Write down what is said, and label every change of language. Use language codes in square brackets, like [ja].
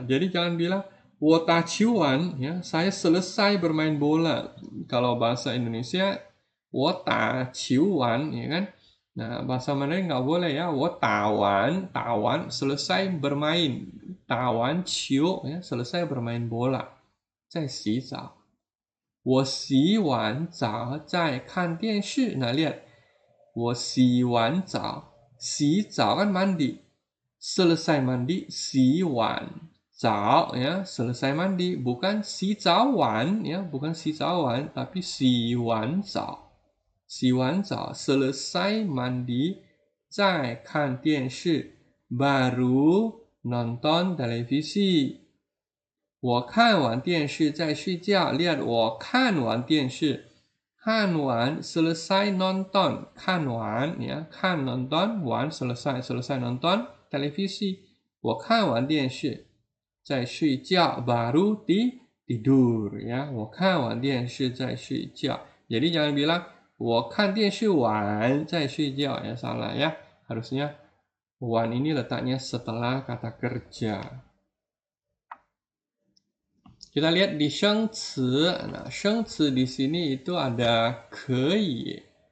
[id] Jadi jangan bilang [zh] 我打球完 [id] ya, saya selesai bermain bola. Kalau bahasa Indonesia [zh] 我打球完 [id] ya kan. Nah, bahasa Mandarin nggak boleh ya. 我打完 selesai bermain. 打完球 ya, selesai bermain bola. [zh] 在洗澡. 我洗完澡在看电视. [id] Nah, lihat. [zh] 我洗完澡 [id] 洗澡 kan mandi. Selesai mandi, 洗碗澡 ya, selesai mandi, bukan 洗澡碗 ya, bukan 洗澡碗 tapi 洗碗澡. 洗完澡 selesai mandi, 再看电视 baru nonton televisi. [zh] 我看完电视再睡觉 [id] lihat 我看完电视 看完 selesai nonton 看完 ya, 看 nonton 完 selesai nonton televisi. [zh] 我看完电视再睡觉 [id] baru tidur ya. [zh] 我看完电视再睡觉. [id] Jadi jangan bilang [zh] 我看电视完再睡觉 [id] ya, salah ya. Harusnya 完 ini letaknya setelah kata kerja. Kita lihat di 生词. Nah, 生词 di sini itu ada 可以.